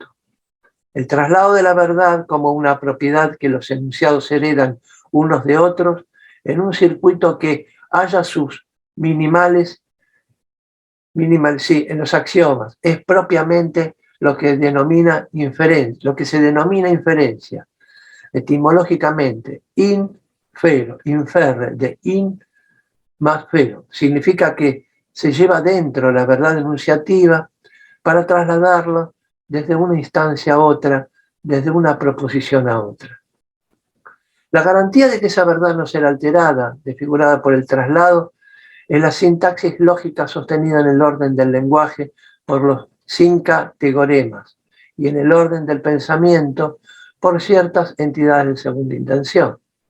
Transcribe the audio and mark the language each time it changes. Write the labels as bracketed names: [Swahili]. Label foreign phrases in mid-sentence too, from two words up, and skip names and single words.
[Spanish] El traslado de la verdad como una propiedad que los enunciados heredan unos de otros en un circuito que haya sus minimales en los axiomas, es propiamente lo que se denomina inferencia. Etimológicamente, [Latin] infero, inferre, [Spanish] de in más fero, significa que se lleva dentro la verdad enunciativa para trasladarlo desde una instancia a otra, desde una proposición a otra. La garantía de que esa verdad no será alterada, desfigurada por el traslado, es la sintaxis lógica sostenida en el orden del lenguaje por los 5 teoremas y en el orden del pensamiento por ciertas entidades de segunda intención.